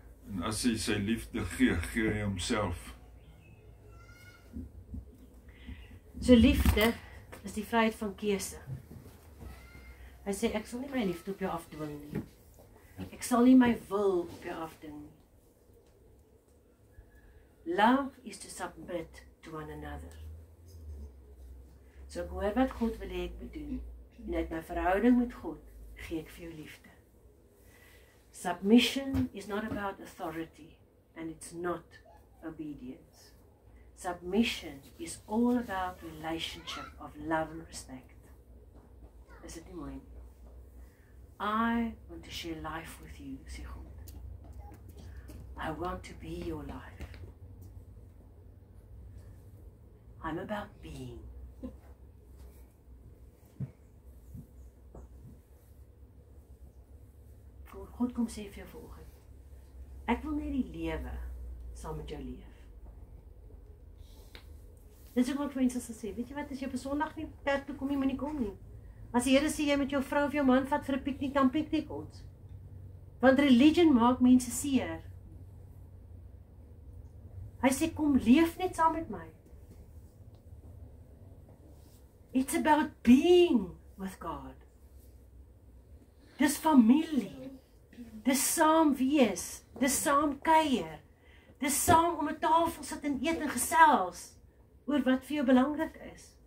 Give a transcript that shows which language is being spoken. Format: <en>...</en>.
<af>En as hy sy liefde gee, gee hy homself. So liefde is die vryheid van keuse. Hy sê, ek sal nie my liefde op jou afdwing nie. Ek sal nie my wil op jou afdwing nie.</af> <en>Love is to submit to one another.</en> <af>So ek hoor wat God wil hê ek moet doen. En uit my verhouding met God, gee ek vir jou liefde.</af> <en>Submission is not about authority, and it's not obedience. Submission is all about relationship of love and respect.</en> <af>Is dit nie mooi nie?</af> <en>I want to share life with you,</en> <af>sê God.</af> <en>I want to be your life. I'm about being.</en> <af>God kom sê vir jou vanoggend, ek wil net die lewe saam met jou leef. Dis ook wat mense sal sê, weet jy wat, as jy op 'n Sondag nie kerk toe kom nie, moet nie kom nie. As die Here sê jy met jou vrou of jou man vat vir 'n piknik, dan piknik ons. Want religion maak mense seer. Hy sê kom leef net saam met my.</af> <en>It's about being with God.</en> <af>Dis familie. Dis saam wees, dis saam kuier, dis saam om 'n tafel sit en eet en gesels oor wat vir jou belangrik is.</af>